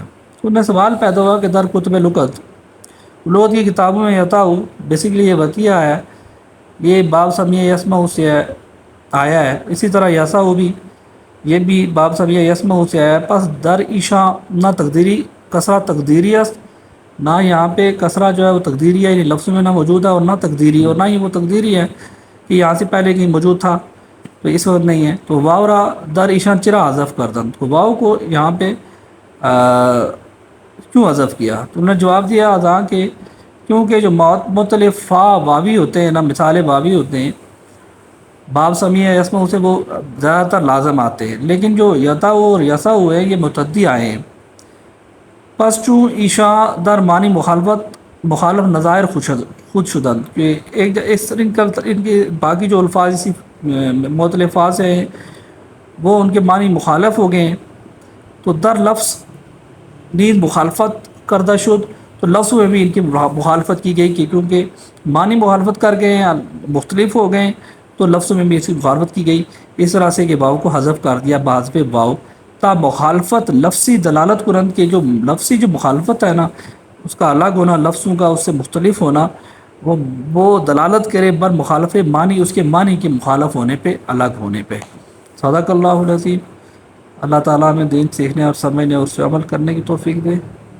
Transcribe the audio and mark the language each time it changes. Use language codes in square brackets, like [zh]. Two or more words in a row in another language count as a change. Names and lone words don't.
[ur] تو انہیں سوال پیدا ہوا کہ [fa] در کتب لغت [ur] کی کتابوں میں یتاؤ بیسیکلی یہ وقیہ ہے، یہ باب سمیع یسمع سے آیا ہے، اسی طرح یساؤ بھی یہ بھی باب سمیع یسمع سے آیا ہے، [fa] پس در ایشا نہ تقدیری کسرہ تقدیری است، [ur] نہ یہاں پہ کسرہ جو ہے وہ تقدیری ہے، یعنی لفظ میں نہ موجود ہے، اور نہ تقدیری، اور نہ ہی وہ تقدیری ہے کہ یہاں سے پہلے کہیں موجود تھا تو اس وقت نہیں ہے، تو [fa] واو را در ایشان چرا حذف کردن، [ur] تو واو کو یہاں پہ کیوں حذف کیا؟ تو انہوں نے جواب دیا [fa] اذاں کہ [ur] کیونکہ جو مختلف فا واوی ہوتے ہیں نا، مثال واوی ہوتے ہیں باب سمیع یسمع سے وہ زیادہ تر لازم آتے ہیں، لیکن جو یتاؤ اور یساؤ ہے یہ متعدی آئے ہیں، [fa] پس چون ایشا در معنی مخالف نظائر خود شدن، [ur] کہ ایک اس ان کے باقی جو الفاظ اسی مختلف الفاظ ہیں وہ ان کے معنی مخالف ہو گئے ہیں، تو [fa] در لفظ نیز مخالفت کردہ شد، [ur] تو لفظ میں بھی ان کی مخالفت کی گئی کہ کیونکہ معنی مخالفت کر گئے ہیں، مختلف ہو گئے ہیں، تو لفظ میں بھی اس کی مخالفت کی گئی، اس طرح سے کہ واو کو حذف کر دیا [fa] بحذف واو، تا مخالفت لفظی دلالت کنند [ur] کے جو لفظی جو مخالفت ہے نا اس کا الگ ہونا، لفظوں کا اس سے مختلف ہونا، وہ دلالت کرے [fa] بر مخالف معنی، [ur] اس کے معنی کے مخالف ہونے پہ، الگ ہونے پہ۔ [ar] صدق اللہ العظیم۔ [ur] اللہ تعالیٰ ہمیں دین سیکھنے اور سمجھنے اور اس سے عمل کرنے کی توفیق دے۔